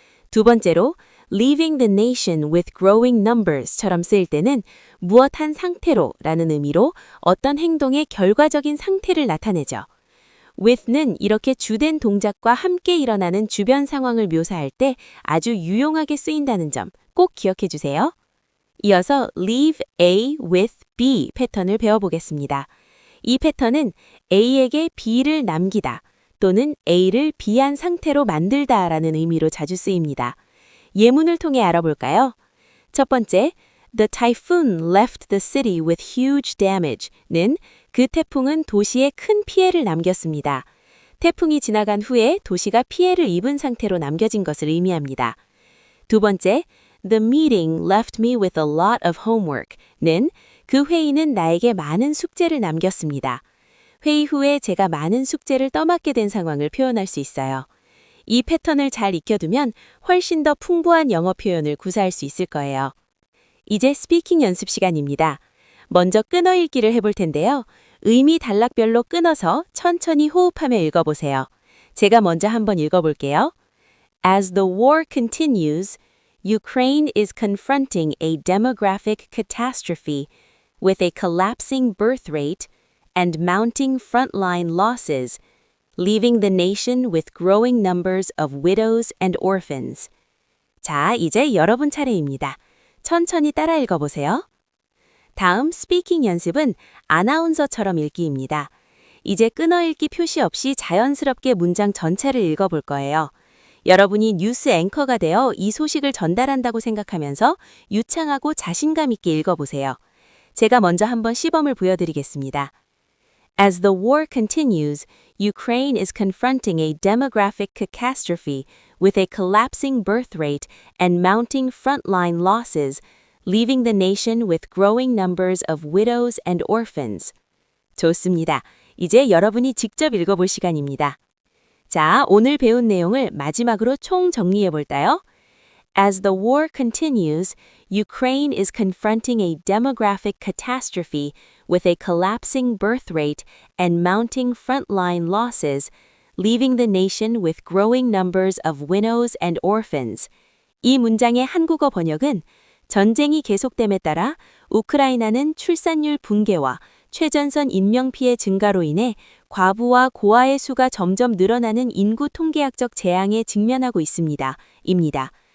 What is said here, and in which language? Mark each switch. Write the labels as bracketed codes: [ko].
[ko] 두 번째로 [en] leaving the nation with growing numbers [ko] 처럼 쓰일 때는 무엇 한 상태로 라는 의미로 어떤 행동의 결과적인 상태를 나타내죠. with는 이렇게 주된 동작과 함께 일어나는 주변 상황을 묘사할 때 아주 유용하게 쓰인다는 점 꼭 기억해 주세요. 이어서 leave A with B 패턴을 배워보겠습니다. 이 패턴은 A에게 B를 남기다 또는 A를 B한 상태로 만들다 라는 의미로 자주 쓰입니다. 예문을 통해 알아볼까요? 첫 번째, [en] The typhoon left the city with huge damage [ko] 는 그 태풍은 도시에 큰 피해를 남겼습니다. 태풍이 지나간 후에 도시가 피해를 입은 상태로 남겨진 것을 의미합니다. 두 번째, [en] The meeting left me with a lot of homework [ko] 는 그 회의는 나에게 많은 숙제를 남겼습니다. 회의 후에 제가 많은 숙제를 떠맡게 된 상황을 표현할 수 있어요. 이 패턴을 잘 익혀두면 훨씬 더 풍부한 영어 표현을 구사할 수 있을 거예요. 이제 스피킹 연습 시간입니다. 먼저 끊어 읽기를 해볼 텐데요. 의미 단락별로 끊어서 천천히 호흡하며 읽어보세요. 제가 먼저 한번 읽어볼게요. [en] As the war continues, Ukraine is confronting a demographic catastrophe with a collapsing birth rate and mounting frontline losses, leaving the nation with growing numbers of widows and orphans. [ko] 자, 이제 여러분 차례입니다. 천천히 따라 읽어보세요. 다음 스피킹 연습은 아나운서처럼 읽기입니다. 이제 끊어읽기 표시 없이 자연스럽게 문장 전체를 읽어볼 거예요. 여러분이 뉴스 앵커가 되어 이 소식을 전달한다고 생각하면서 유창하고 자신감 있게 읽어보세요. 제가 먼저 한번 시범을 보여드리겠습니다. [en] As the war continues, Ukraine is confronting a demographic catastrophe with a collapsing birth rate and mounting frontline losses, leaving the nation with growing numbers of widows and orphans. [ko] 좋습니다. 이제 여러분이 직접 읽어볼 시간입니다. 자, 오늘 배운 내용을 마지막으로 총 정리해 볼까요? [en] As the war continues, Ukraine is confronting a demographic catastrophe with a collapsing birth rate and mounting frontline losses, leaving the nation with growing numbers of widows and orphans. [ko] 이 문장의 한국어 번역은 전쟁이 계속됨에 따라 우크라이나는 출산율 붕괴와 최전선 인명피해 증가로 인해 과부와 고아의 수가 점점 늘어나는 인구 통계학적 재앙에 직면하고 있습니다. 입니다.